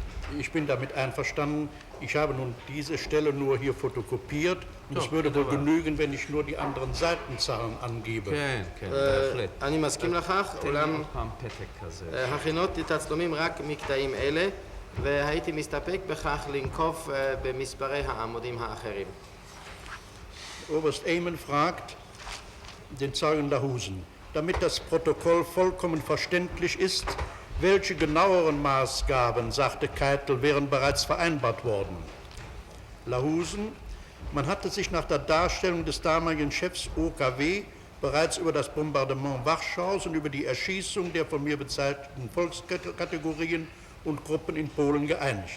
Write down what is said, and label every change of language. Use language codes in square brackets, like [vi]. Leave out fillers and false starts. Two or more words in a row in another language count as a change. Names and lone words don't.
[de] Ich bin damit einverstanden. Ich habe nun diese Stelle nur hier fotokopiert und es würde wohl genügen, wenn ich nur die anderen Seitenzahlen angebe. [he] כן, כן, בהחלט. אני מסכים לכך, תן לי אולם עוד פעם פתק כזה. הכינות את התצלומים רק מקטעים אלה, והייתי מסתפק בכך לנקוב במספרי העמודים האחרים. [de] Oberst Ehmen fragt den Zeugen Lahusen, damit das Protokoll vollkommen verständlich ist, welche genaueren Maßgaben, sagte Keitel, wären bereits vereinbart worden. Lahusen, man hatte sich nach der Darstellung des damaligen Chefs OKW bereits über das Bombardement Warschaus und über die Erschießung der von mir bezeichneten Volkskategorien und Gruppen in Polen geeinigt.